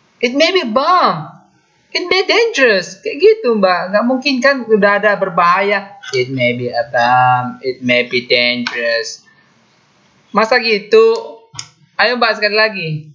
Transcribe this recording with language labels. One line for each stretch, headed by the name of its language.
English: It may be bomb, it may dangerous.
Indonesian: Kayak gitu Mbak. Nggak mungkin kan udah ada berbahaya.
English: It may be a bomb, it may be dangerous.
Indonesian: Masa gitu? Ayo Mbak sekali lagi.